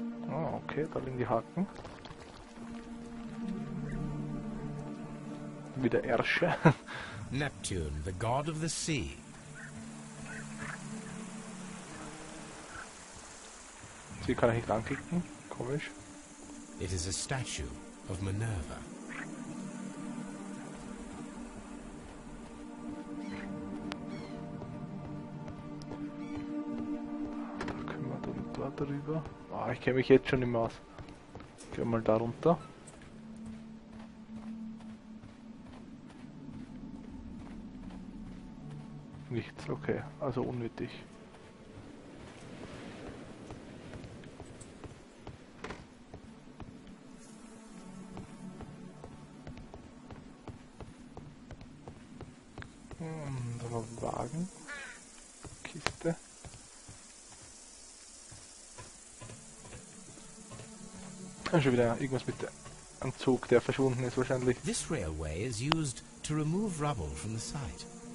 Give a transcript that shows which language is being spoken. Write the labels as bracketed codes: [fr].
[de] Ah, okay, da liegen die Haken. Wieder Ärsche. [en] Neptune, the god of the sea. [de] Sie kann ich nicht anklicken. Komisch. [en] It is a statue of Minerva. [de] Da können wir dann da drüber. Ah, ich kenne mich jetzt schon nicht mehr aus. Gehen wir mal da runter. Nichts, okay. Also unnötig. Da war ein Wagen. Kiste. Schon wieder irgendwas mit einem Zug, der verschwunden ist wahrscheinlich. [en] This railway is used to remove rubble from the site.